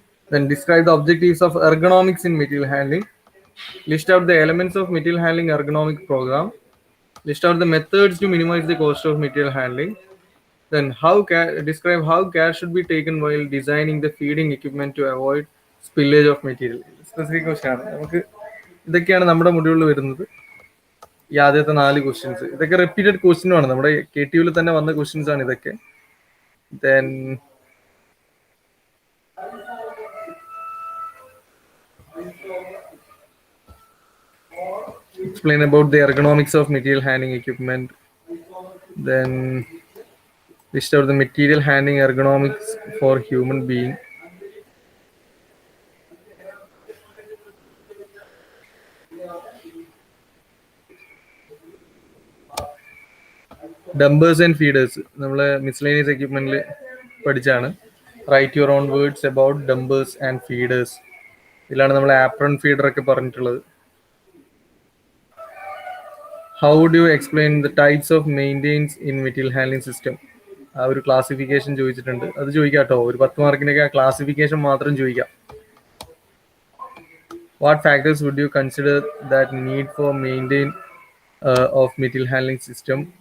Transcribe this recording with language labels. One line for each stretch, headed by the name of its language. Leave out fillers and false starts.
English: Then describe the objectives of ergonomics in material handling. List out the elements of material handling ergonomic program. List out the methods to minimize the cost of material handling. Then describe how care should be taken while designing the feeding equipment to avoid spillage of material. Specific question ആണ്.
Malayalam: നമുക്ക് ഇതൊക്കെയാണ് നമ്മുടെ മൊഡ്യൂളിൽ വരുന്നത്. ഈ ആദ്യത്തെ 4 questions ഇതൊക്കെ repeated ക്വസ്റ്റ്യനും ആണ്. നമ്മുടെ KTU ൽ തന്നെ വന്ന ക്വസ്റ്റ്യൻസ് ആണ് ഇതൊക്കെ.
English: Then explain about the ergonomics of material handling equipment. Then list out the material handling ergonomics for human being. Dumpers and feeders.
Malayalam: നമ്മള്
English: miscellaneous equipment
Malayalam: പഠിച്ചാണ്.
English: Write your own words about dumpers and feeders.
Malayalam: ഇതിലാണ് നമ്മൾ apron feeder ഒക്കെ പറഞ്ഞിട്ടുള്ളത്.
English: How would you explain the types of maintenance in material handling system?
Malayalam: ആ ഒരു classification ചോദിച്ചിട്ടുണ്ട്. അത് ചോദിക്കാം കേട്ടോ. ഒരു 10 മാർക്കിനൊക്കെ ക്ലാസിഫിക്കേഷൻ മാത്രം ചോദിക്കാം.
English: What factors would you consider that need for maintenance of material handling system?